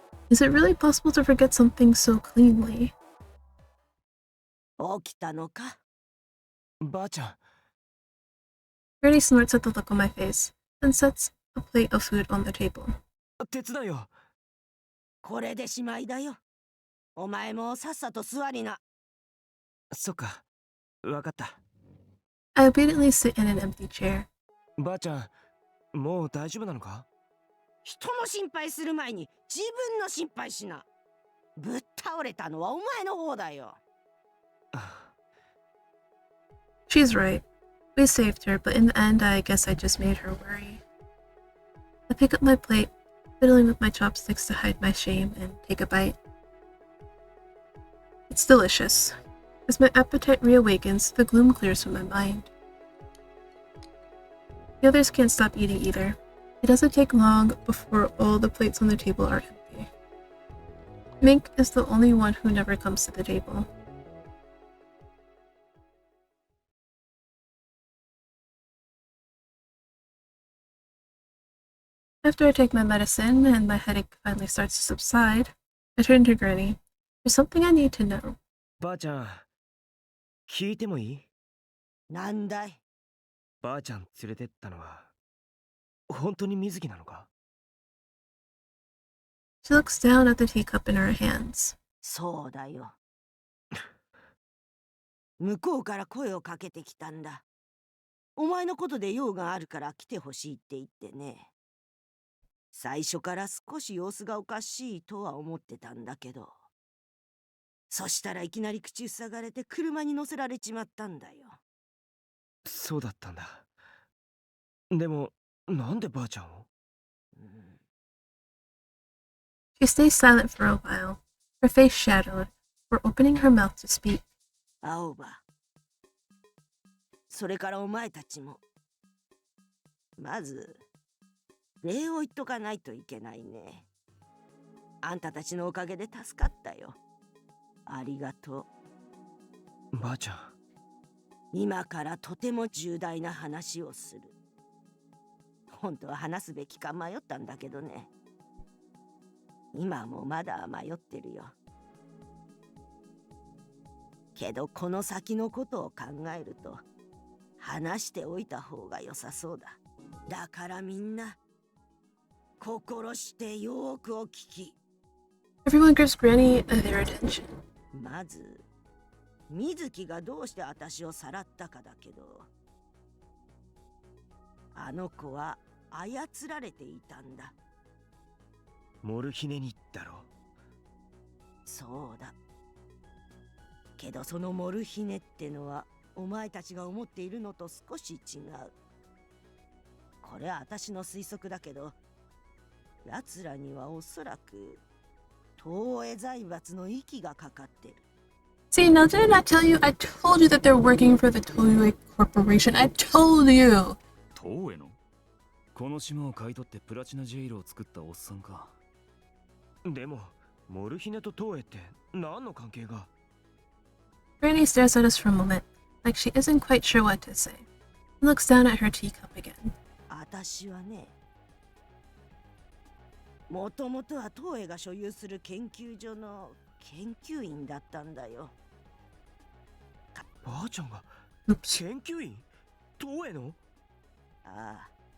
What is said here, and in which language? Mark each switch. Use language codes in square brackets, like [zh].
[en] Is it really possible to forget something so cleanly? [ja] 起きたのか。ばあちゃん。 [en] Granny snorts at the look on my face, and sets a plate of food on the table. [ja] 手伝うよ。これでしまいだよ。お前もさっさと座りな。そっか。わかった。 [en] I obediently sit in an empty chair. [ja] ばあちゃん、もう大丈夫なのか？人の心配する前に自分の心配しな。ぶっ倒れたのはお前の方だよ。 [en] She's right. We saved her, but in the end, I guess I just made her worry. I pick up my plate, fiddling with my chopsticks to hide my shame, and take a bite. It's delicious. As my appetite reawakens, the gloom clears from my mind. The others can't stop eating either. It doesn't take long before all the plates on the table are empty. Mink is the only one who never comes to the table. After I take my medicine and my headache finally starts to subside, I turn to Granny. There's something I need to know. [ja] ばあちゃん、聞いてもいい？なんだい？ばあちゃん連れてったのは、本当に水木なのか？ [en] She looks down at the teacup in her hands. [ja] そうだよ。向こうから声をかけてきたんだ。お前のことで用があるから来てほしいって言ってね。最初から少し様子がおかしいとは思ってたんだけど。そしたらいきなり口塞がれて車に乗せられちまったんだよ。そうだったんだ。でも、なんでばあちゃんを？ [en] She stays silent for a while, her face shadowed, before opening her mouth to speak. [ja] 青葉。それからお前たちも。まず、礼を言っとかないといけないね。あんたたちのおかげで助かったよ。ありがとう。ばあちゃん。今からとても重大な話をする。本当は話すべきか迷ったんだけどね。今もまだ迷ってるよ。けどこの先のことを考えると話しておいた方が良さそうだ。だからみんな心してよくお聞き。 [en] Everyone gives Granny their attention. [ja] まず水木がどうして私をさらったかだけど、あの子は操られていたんだ。モルヒネにだろ。そうだ。けどそのモルヒネってのはお前たちが思っているのと少し違う。これは私の推測だけど、奴らにはおそらく東映財閥の息がかかってる。 [en] See, now didn't I tell you? I told you that they're working for the Toei Corporation. I told you! [ja] 東映のこの島を買い取ってプラチナジェイルを作ったおっさんか。でも、モルヒネと東映って何の関係が？ [en] Granny stares at us for a moment, like she isn't quite sure what to say, and looks down at her teacup again. [ja] 私はね、もともとは東映が所有する研究所の研究員だったんだよ。ばあちゃんが [en] Oops. [ja] 研究員？東映の？ああ。